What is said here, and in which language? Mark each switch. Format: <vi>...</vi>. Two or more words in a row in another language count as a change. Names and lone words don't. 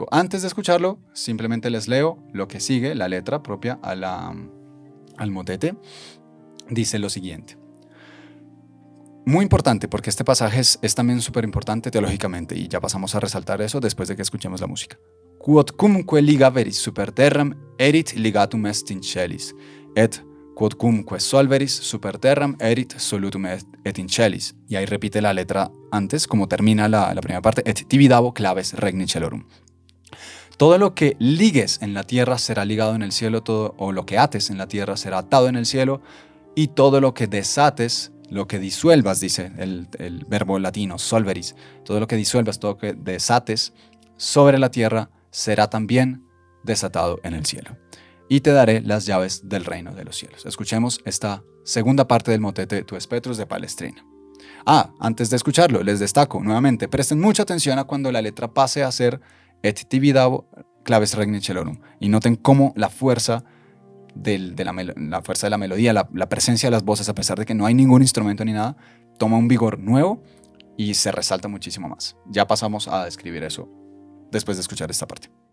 <es>Antes de escucharlo, simplemente les leo lo que sigue, la letra propia al motete. Dice lo siguiente. Muy importante, porque este pasaje es también súper importante teológicamente, y ya pasamos a resaltar eso después de que escuchemos la música.</es> <la>Quodcumque ligaveris super terram erit ligatum est in celis, et quodcumque solveris super terram erit solutum et in celis.</la> <es>Y ahí repite la letra antes, como termina la primera parte,</es> <la>et tibi dabo claves regni celorum.</la> <es>Todo lo que ligues en la tierra será ligado en el cielo, o lo que ates en la tierra será atado en el cielo, y todo lo que desates, lo que disuelvas, dice el verbo latino, solveris, todo lo que disuelvas, todo lo que desates sobre la tierra será también desatado en el cielo. Y te daré las llaves del reino de los cielos. Escuchemos esta segunda parte del motete Tu es Petrus de Palestrina. Antes de escucharlo, les destaco nuevamente, presten mucha atención a cuando la letra pase a ser</es> <la>et tibi dabo claves regni celorum.</la> <es>Y noten cómo la fuerza la fuerza de la melodía, la presencia de las voces, a pesar de que no hay ningún instrumento ni nada, toma un vigor nuevo y se resalta muchísimo más. Ya pasamos a describir eso después de escuchar esta parte.</es>